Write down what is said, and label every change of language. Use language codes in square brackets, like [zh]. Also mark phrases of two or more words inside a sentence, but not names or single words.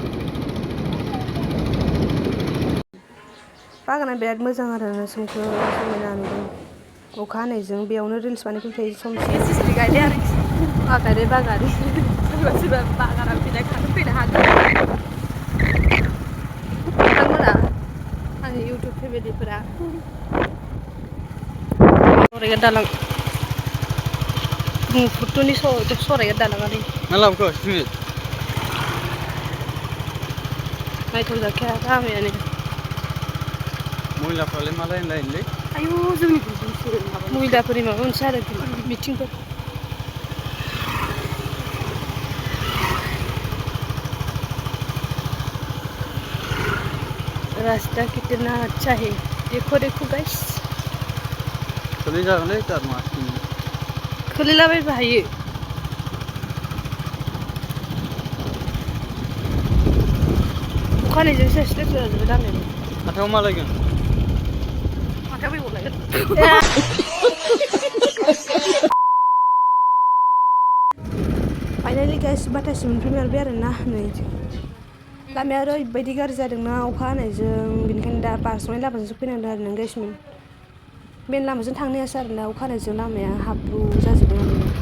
[brx] बागाना बिराद मोजां आरोना सोमखोर समायना नुदों अखा हानायजों बेयावनो रिल्स बानायफैबाय थायो सम सम गायदे आरोखि गायदे बागान सोरबा सोरबा बागानाव फैनाय खानो फैनो हागोन नोंथांमोना आंनि इउटुब फेमिलिफोरा सरायगोन दालां ब्रह्मपुत्रनि सरायगोन दालाङानो मा लाबोखो स्ट्रिट नायथावजाखाया लामायानो महिलाफ्रालाय मा लाइन लायनोलै आयु जोंनि महिलाफोरनि माबा मोनसे आरो मिटिंफोर [hi] रास्ता कितना अच्छा है देखो देखो [brx] गाइस खोलै जागोनलै तार मा खोलैलाबायबो हायो अखानायजों सेस लेस जाजोबबाय दामायानो हाथायाव मा लायगोन हाथायाव बेगर लायगोन फाइनालि गाइस बाथासे मोनफैमारबाय आरोना नै लामाया ओरैबायदि गाज्रि जादोंना अखा हानायजों बेनिखायनो दा बारस'नाय लामाजोंसो फैनांदों आरो ना गाइसमोन मेन लामाजों थांनो हायासै आरोना अखा हानायजों लामाया हाब्रु जाजोबदों आरोना